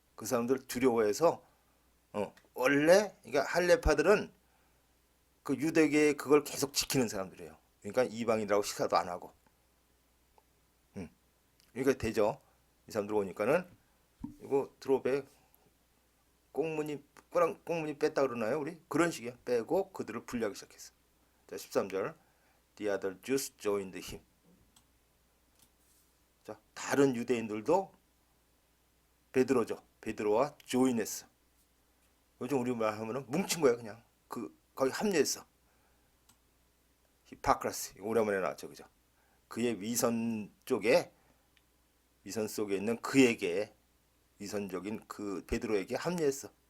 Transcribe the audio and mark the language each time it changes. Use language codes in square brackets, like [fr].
[ko] 그 사람들 두려워해서 원래 그러니까 할례파들은 그 유대계의 그걸 계속 지키는 사람들이에요. 그러니까 이방인이라고 식사도 안 하고. 그러니까 되죠. 이 사람들 오니까는 이거 드롭에 꽁무니 뺐다 그러나요? 우리 그런 식이야. 빼고 그들을 분리하기 시작했어. 자, 13절. [en] The other Jews joined him. [ko] 자, 다른 유대인들도 베드로죠. 베드로와 조인했어. 요즘 우리 말 하면은 뭉친 거야, 그냥. 거기 합류했어. 히파크라스 오랜만에 나왔죠, 그죠? 그의 위선 속에 있는 그에게 위선적인 그 베드로에게 합류했어.